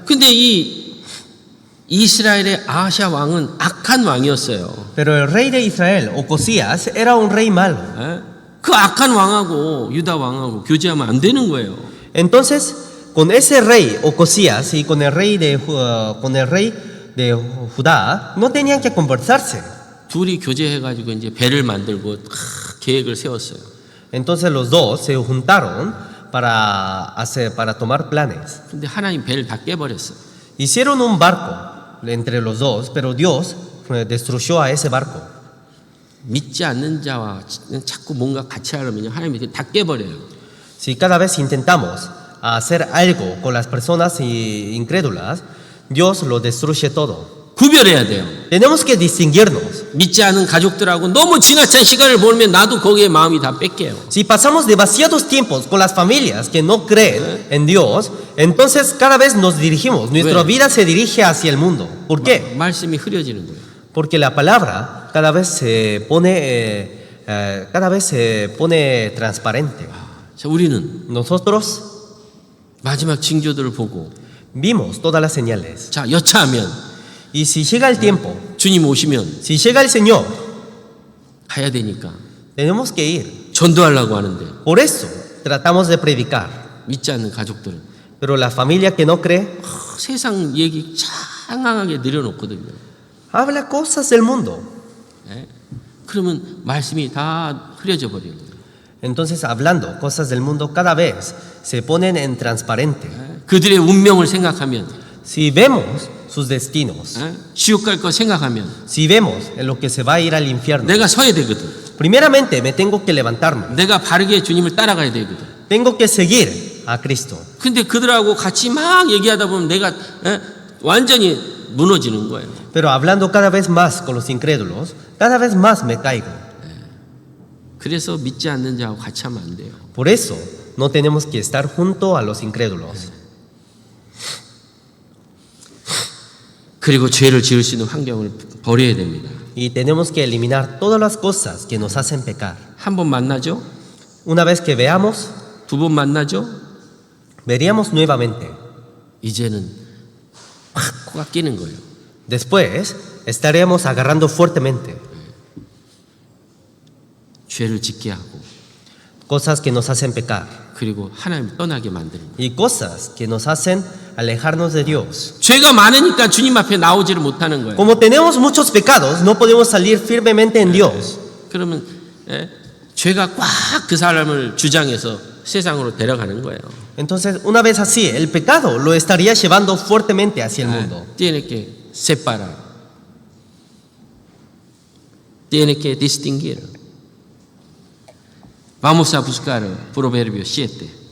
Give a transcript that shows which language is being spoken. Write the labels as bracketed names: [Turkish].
[Korean] 근데 이 이스라엘의 아하시아 왕은 악한 왕이었어요. [Spanish] Pero el rey de Israel, Ocosías, era un rey malo. [Korean] 그 악한 왕하고 유다 왕하고 교제하면 안 되는 거예요. [Spanish] Entonces, con ese rey Ocosías y con el rey de Judá, no tenían que conversarse. [Korean] 둘이 교제해가지고 이제 배를 만들고 계획을 세웠어요. [Spanish] Entonces los dos se juntaron para tomar planes. [Korean] 근데 하나님 배를 다 깨버렸어요. [Spanish] Hicieron un barco entre los dos, pero Dios destruyó a ese barco. [Korean] 믿지 않는 자와 자꾸 뭔가 같이 하려면 하나님이 다 깨버려요. [Spanish] Si cada vez intentamos hacer algo con las personas incrédulas, Dios lo destruye todo. [Korean] 구별해야 돼요. [Spanish] Tenemos que distinguirnos. [Korean] 믿지 않은 가족들하고 너무 지나친 시간을 보내면 나도 거기에 마음이 다 뺏겨요. [Spanish] Si pasamos demasiados tiempos con las familias que no creen en Dios, entonces cada vez nos dirigimos, nuestra vida se dirige hacia el mundo. ¿Por qué? [Korean] 말씀이 흐려지는 거예요. [Spanish] Porque la palabra cada vez se pone transparente. [Korean] 자, 우리는 [Spanish] Nosotros [Korean] 마지막 징조들을 보고 [Spanish] vimos todas las señales. [Korean] 자, 여차하면 [Spanish] Y si llega el tiempo, [Korean] 주님 오시면 [Spanish] si llega el Señor, [Korean] 가야 되니까 [Spanish] tenemos que ir. [Korean] 전도하려고 하는데 [Spanish] Por eso tratamos de predicar. [Korean] 믿지 않는 가족들은 [Spanish] Pero la familia que no cree [Korean] 세상 얘기 장황하게 늘여놓거든요. [Spanish] habla cosas del mundo. [Korean] 그러면 말씀이 다 흐려져 버리는 거예요. [Spanish] Entonces, hablando cosas del mundo, cada vez se ponen en transparente. [Korean] 그들의 운명을 생각하면 [Spanish] Si vemos sus destinos, [Korean] 지옥 갈 거 생각하면 [Spanish] si vemos en lo que se va a ir al infierno, [Korean] 내가 서야 되거든. [Spanish] primeramente me tengo que levantarme. [Korean] 내가 바르게 주님을 따라가야 되거든. [Spanish] Tengo que seguir a Cristo. [Korean] 근데 그들하고 같이 막 얘기하다 보면 내가 완전히 무너지는 거예요. [Spanish] Pero hablando cada vez más con los incrédulos, cada vez más me caigo. [Korean] 그래서 믿지 않는 자하고 같이 하면 안 돼요. [Spanish] Por eso no tenemos que estar junto a los incrédulos. [Korean] 그리고 죄를 지을 수 있는 환경을 버려야 됩니다. [Spanish] Y tenemos que eliminar todas las cosas que nos hacen pecar. [Korean] 한 번 만나죠? [Spanish] Una vez que veamos, [Korean] 두 번 만나죠? [Spanish] veríamos nuevamente. [Korean] 이제는 확 코가 끼는 거예요. [Spanish] Después estaremos agarrando fuertemente [Korean] 죄를 짓게 하고 [Spanish] cosas que nos hacen pecar [Korean] 그리고 하나님 떠나게 만드는 거예요. [Spanish] y cosas que nos hacen alejarnos de Dios. [Korean] 죄가 많으니까 주님 앞에 나오지를 못하는 거예요. [Spanish] Como tenemos muchos pecados, no podemos salir firmemente en Dios. [Korean] 그러면 죄가 꽉 그 사람을 주장해서 세상으로 데려가는 거예요. [Spanish] Entonces, una vez así, el pecado lo estaría llevando fuertemente hacia el mundo. Tiene que separar. Tiene que distinguir. Vamos a buscar Proverbios 7.